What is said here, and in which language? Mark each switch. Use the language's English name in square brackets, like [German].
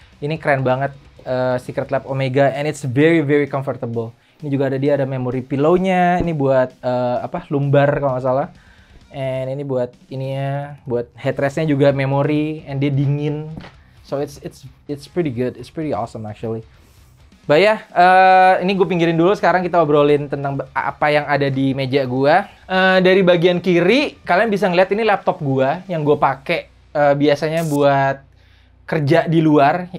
[Indonesian] Ini keren banget, [English] Secretlab Omega, and it's very very comfortable. [Indonesian] Ini juga ada memory pillow-nya. Ini buat lumbar kalau nggak salah. And ini buat ininya, buat headrest-nya juga memory, and dia dingin. [English] So it's pretty good, it's pretty awesome actually. [Indonesian] But ya, ini gue pinggirin dulu. Sekarang kita obrolin tentang apa yang ada di meja gue. Dari bagian kiri, kalian bisa ngeliat ini laptop gue yang gue pakai biasanya buat kerja di luar.